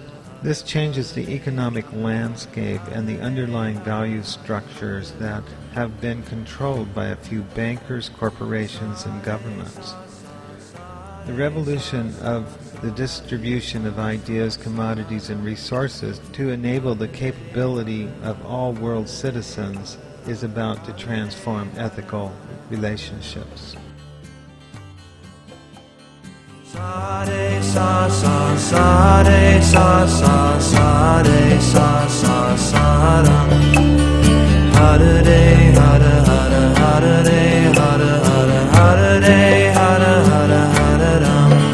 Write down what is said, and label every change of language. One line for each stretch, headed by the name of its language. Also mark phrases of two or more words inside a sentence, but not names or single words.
English: This changes the economic landscape and the underlying value structures that have been controlled by a few bankers, corporations, and governments. The revolution of the distribution of ideas, commodities, and resources to enable the capability of all world citizens is about to transform ethical relationships.
Sanskrit: Sa re sa sa sa re sa sa sa re sa sa sa ram. Hare re hare hare hare re hare hare hare re hare hare hare ram.